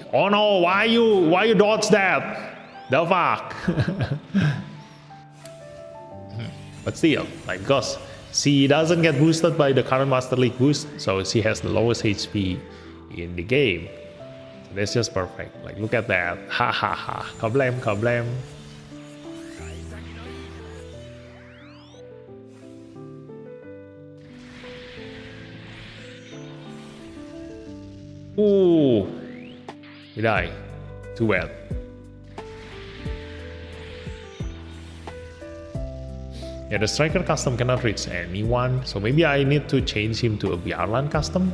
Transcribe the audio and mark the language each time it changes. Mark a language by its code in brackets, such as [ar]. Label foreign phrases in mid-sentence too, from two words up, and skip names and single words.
[en] Oh no, why you dodge that? The fuck. But still, like Ghost, she doesn't get boosted by the current Master League boost, so she has the lowest HP in the game. So that's just perfect. Like, look at that. Ha ha ha. Kablam, kablam. Ooh, he died. Too bad. Yeah, the striker custom cannot reach anyone, so maybe I need to change him to a Bjarlan custom.